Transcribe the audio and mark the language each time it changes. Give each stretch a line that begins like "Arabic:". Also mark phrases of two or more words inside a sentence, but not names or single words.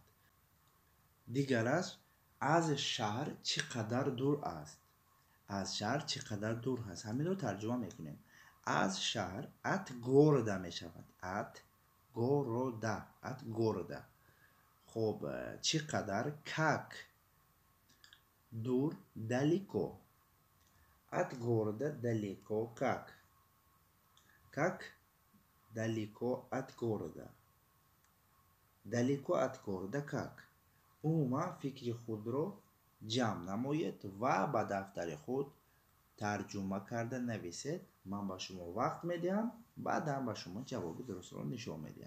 Tajik: دیگر از شهر چقدر دور است؟ از شهر چقدر دور هست؟ همین رو ترجمه میکنیم. از شهر
Russian: от города
Tajik: می شود.
Russian: от города, от города.
Tajik: خب چقدر؟ کک، دور،
Russian: далеко. От города далеко как? Как далеко от города? Далеко от города как?
Tajik: عموما فکر خود رو جمع نمایید و به دفتر خود ترجمه کرده نویسید. من به شما وقت میدم، بعدا به شما جواب درست رو نشون میدم.